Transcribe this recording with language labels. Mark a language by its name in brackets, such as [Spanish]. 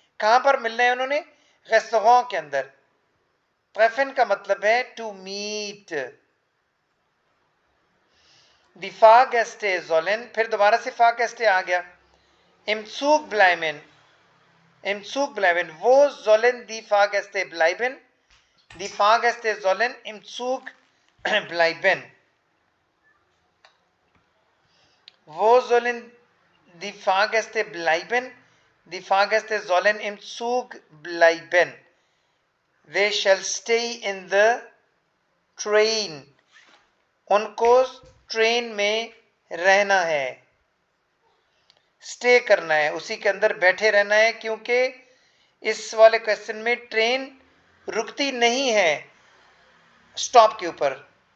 [Hindi] कहां पर मिलना है उन्होंने? रेस्टोरेंट के अंदर। treffen का मतलब है to meet. [German] die Fahrgäste sollen, [Hindi] फिर दोबारा से Fahrgäste आ गया। [German] im Zug bleiben। im Zug bleiben। wo sollen die Fahrgäste bleiben? die Fahrgäste sollen im Zug bleiben। wo sollen die Fahrgäste bleiben? die Fahrgäste sollen im Zug bleiben। [English] they shall stay in the train। [Hindi] उनको train में रहना है, stay करना है, उसी के अंदर बैठे रहना है, क्योंकि इस वाले क्वेश्चन में ट्रेन रुकती नहीं है स्टॉप के ऊपर।